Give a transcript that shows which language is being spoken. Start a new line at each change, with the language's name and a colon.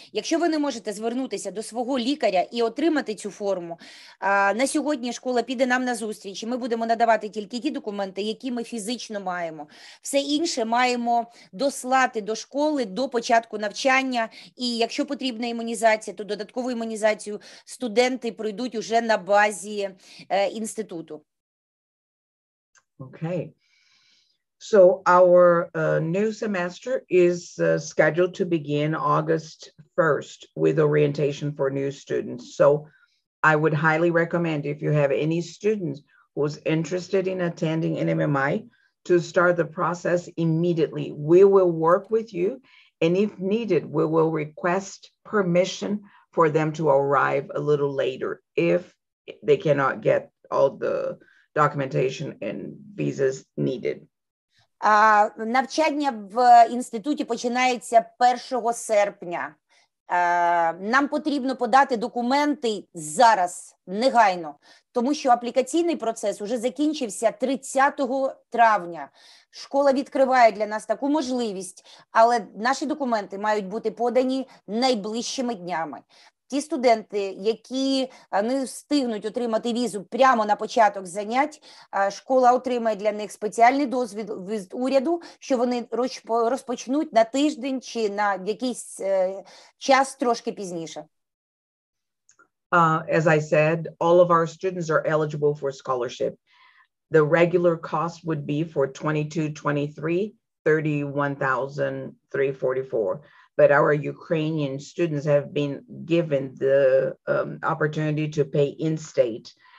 Ukrainian: Якщо ви не можете звернутися до свого лікаря і отримати цю форму, на сьогодні школа піде нам на зустріч, і ми будемо надавати тільки ті документи, які ми фізично маємо. Все інше маємо дослати до школи до початку навчання, і якщо потрібна імунізація, то додаткову імунізацію студенти пройдуть уже на базі інституту.
English: Okay. So our new semester is scheduled to begin August 1st with orientation for new students. So I would highly recommend if you have any students who's interested in attending NMMI to start the process immediately. We will work with you, and if needed, we will request permission for them to arrive a little later if they cannot get all the documentation and visas needed.
Ukrainian: Навчання в інституті починається 1 серпня. Нам потрібно подати документи зараз, негайно, тому що аплікаційний процес уже закінчився 30 травня. Школа відкриває для нас таку можливість, але наші документи мають бути подані найближчими днями. Ті студенти, які не встигнуть отримати візу прямо на початок занять, школа отримає для них спеціальний дозвіл від уряду, що вони розпочнуть на тиждень чи на якийсь час трошки пізніше.
English: As I said, all of our students are eligible for scholarship. The regular cost would be for 22-23, $31,344. But our Ukrainian students have been given the opportunity to pay in-state.